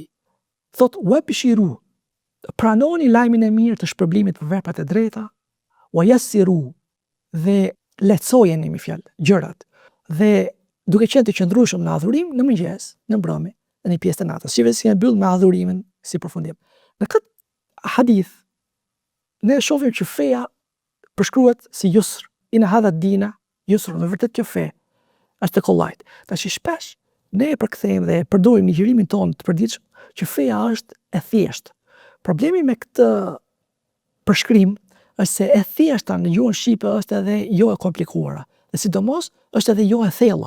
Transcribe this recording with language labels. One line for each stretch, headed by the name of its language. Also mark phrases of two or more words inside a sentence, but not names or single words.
Albanian: Thot wabshiru, pranoni lajmin e mirë të shpërblimit për veprat e drejta,
Arabic: ويسروا,
Albanian: dhe lehtësojeni me fjalë gjërat, dhe duke qenë të qëndrueshëm në adhurim në mëngjes, në mbrëmje, në një pjesë të natës. Shifë si e mbyll me adhurimin si përfundim. Në këtë hadith ne shohim që feja përshkruhet si yusr,
Arabic: إن هذا الدين يسر,
Albanian: në vërtet kjo fe është e kollajt. Tash shpesh ne e përkthejmë dhe e përdorim në ligjërimin tonë të përditshëm që feja është e thjeshtë. Problemi me këtë përshkrim është se e thjeshta në gjuhën shqipe është edhe jo e komplikuara, dhe sidomos është edhe jo e thella.